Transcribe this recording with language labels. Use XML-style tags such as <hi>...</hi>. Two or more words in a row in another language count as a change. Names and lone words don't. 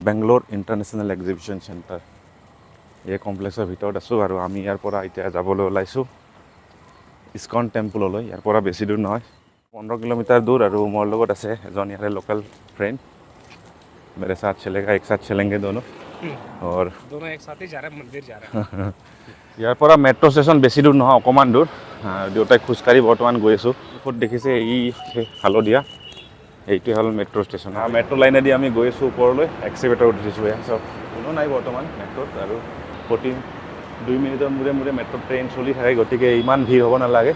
<as>বেংগলোৰ ইণ্টাৰনেশ্যনেল এক্সিবিশ্যন চেণ্টাৰ এই কমপ্লেক্সৰ ভিতৰত আছোঁ আৰু আমি ইয়াৰ পৰা এতিয়া যাবলৈ ওলাইছোঁ ইস্কন টেম্পললৈ। ইয়াৰ পৰা বেছি দূৰ নহয়, 15 কিলোমিটাৰ দূৰ। আৰু মোৰ লগত আছে এজন ইয়াৰে</as> <en>local friend.</en> <hi>मेरे साथ चलेगा, एक साथ चलेंगे दोनों। और दोनों एक साथ ही जा रहे हैं, मंदिर जा रहे हैं।</hi> <as>ইয়াৰ পৰা</as> <en>metro station</en> <as>বেছি দূৰ নহয়, অকণমান দূৰ। দেউতাই খোজকাঢ়ি বৰ্তমান গৈ আছোঁ। ক'ত দেখিছে এই হালধীয়া, এইটোৱে হ'ল</as> <en>metro station.</en> <as>মেট্ৰ' লাইনেদি আমি গৈ আছোঁ ওপৰলৈ, এক্সিভেটৰত উঠিছোঁ। চব কোনো নাই বৰ্তমান মেট্ৰ'ত, আৰু প্ৰতি 2 মিনিটৰ মূৰে মূৰে</as> <en>metro train</en> <as>চলি থাকে, গতিকে ইমান ভিৰ হ'ব নালাগে।</as>